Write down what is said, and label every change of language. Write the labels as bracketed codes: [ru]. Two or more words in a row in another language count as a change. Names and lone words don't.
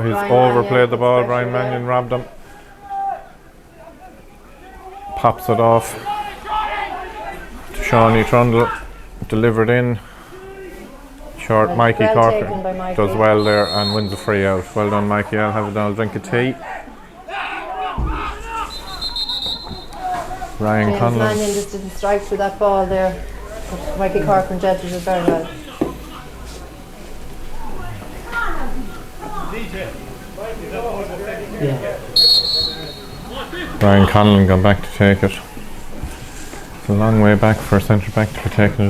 [en] He's overplayed the ball. Brian Mannion robbed him. Pops it off. Shawnee Trundle delivered in. Short. Mikey Corcoran does well there and wins a free out. Well done, Mikey. I'll drink a tea. Ryan Conlon. Mannion just didn't strike through that ball there. But Mikey Corcoran judged it very well. Ryan Conlon gone back to take it. It's a long way back for a centre back to be taking it.